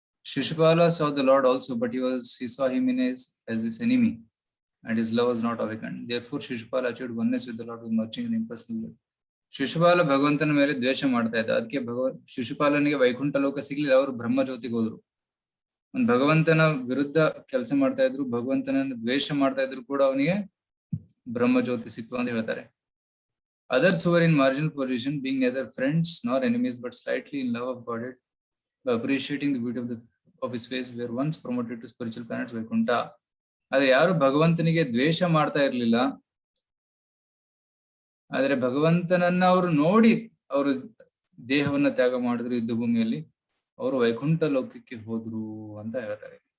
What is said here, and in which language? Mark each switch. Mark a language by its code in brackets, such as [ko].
[en] Shishupala saw the Lord also, but he saw him as his enemy, and his love was not awakened. Therefore, Shishupala achieved oneness with the Lord with merging in impersonal love. [kn] Shishupala ಭಗವಂತನ ಮೇಲೆ ದ್ವೇಷ ಮಾಡ್ತಾ ಇದ್ದ. ಅದಕ್ಕೆ ಶಿಶುಪಾಲನಿಗೆ ವೈಕುಂಠ ಲೋಕ ಸಿಗ್ಲಿಲ್ಲ, ಅವರು ಬ್ರಹ್ಮ ಜ್ಯೋತಿಗೆ ಹೋದ್ರು. ಒಂದು ಭಗವಂತನ ವಿರುದ್ಧ ಕೆಲಸ ಮಾಡ್ತಾ ಇದ್ರು, ಭಗವಂತನನ್ನು ದ್ವೇಷ ಮಾಡ್ತಾ ಇದ್ರು ಕೂಡ ಅವನಿಗೆ ಬ್ರಹ್ಮ ಜ್ಯೋತಿ ಸಿಕ್ತು ಅಂತ ಹೇಳ್ತಾರೆ. [en] Others who were in marginal position, being neither friends nor enemies, but slightly in love of God, by appreciating the beauty of his face, were once promoted to spiritual planets Vaikuntha. [kn] ಆದ್ರೆ ಯಾರು ಭಗವಂತನಿಗೆ ದ್ವೇಷ ಮಾಡ್ತಾ ಇರ್ಲಿಲ್ಲ, ಆದ್ರೆ ಭಗವಂತನನ್ನ ಅವರು ನೋಡಿ ಅವರು ದೇಹವನ್ನ ತ್ಯಾಗ ಮಾಡಿದ್ರು ಯುದ್ಧ ಭೂಮಿಯಲ್ಲಿ, ಅವರು ವೈಕುಂಠ ಲೋಕಕ್ಕೆ ಹೋದ್ರು ಅಂತ ಹೇಳ್ತಾರೆ.